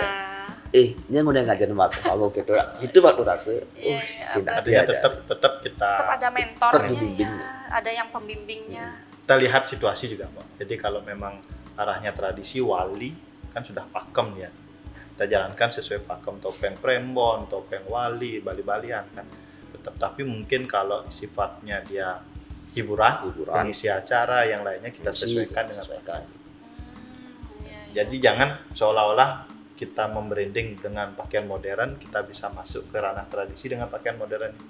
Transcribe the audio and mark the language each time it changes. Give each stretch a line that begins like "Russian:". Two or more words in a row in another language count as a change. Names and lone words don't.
Indonesian: Ini udah ngajarin waktu kalau gitu. Itu waktu raksa. Iya, Sinah Artinya dia tetap kita Tetap ada mentornya Terbimbing. ya. Ada yang pembimbingnya. kita lihat situasi juga, Pak. Jadi kalau memang arahnya tradisi wali kan sudah pakem ya. Kita jalankan sesuai pakem topeng prembon, topeng wali, bali-balian kan. Tetap, tapi mungkin kalau sifatnya dia hiburan, pengisi acara yang lainnya kita sesuaikan dengan sesuaikan. Iya, Jadi jangan seolah-olah kita membranding dengan pakaian modern, kita bisa masuk ke ranah tradisi dengan pakaian modern itu.